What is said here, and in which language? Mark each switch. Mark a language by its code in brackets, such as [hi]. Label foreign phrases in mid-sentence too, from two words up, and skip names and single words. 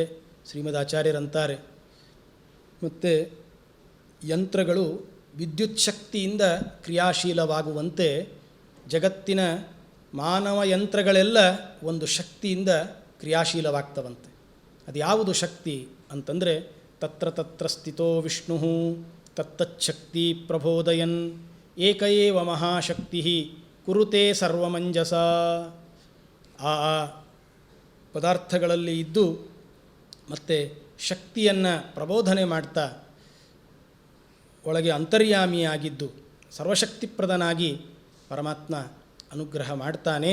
[kn] ಶ್ರೀಮದಾಚಾರ್ಯರಂತಾರೆ, ಮತ್ತು ಯಂತ್ರಗಳು ವಿದ್ಯುತ್ ಶಕ್ತಿಯಿಂದ ಕ್ರಿಯಾಶೀಲವಾಗುವಂತೆ ಜಗತ್ತಿನ ಮಾನವ ಯಂತ್ರಗಳೆಲ್ಲ ಒಂದು ಶಕ್ತಿಯಿಂದ ಕ್ರಿಯಾಶೀಲವಾಗ್ತವಂತೆ. ಅದು ಯಾವುದು ಶಕ್ತಿ ಅಂತಂದರೆ, [sa] ತತ್ರ ತತ್ರ ಸ್ಥಿತೋ ವಿಷ್ಣು ತತ್ತಚ್ಛಕ್ತಿ ಪ್ರಬೋದಯನ್ ಏಕ ಏವ ಮಹಾಶಕ್ತಿ ಕುರುತೆ ಸರ್ವಮಂಜಸ. [kn] ಆ ಪದಾರ್ಥಗಳಲ್ಲಿ ಇದ್ದು ಮತ್ತು ಶಕ್ತಿಯನ್ನು ಪ್ರಬೋಧನೆ ಮಾಡ್ತಾ ಒಳಗೆ ಅಂತರ್ಯಾಮಿಯಾಗಿದ್ದು ಸರ್ವಶಕ್ತಿಪ್ರದನಾಗಿ ಪರಮಾತ್ಮ ಅನುಗ್ರಹ ಮಾಡ್ತಾನೆ.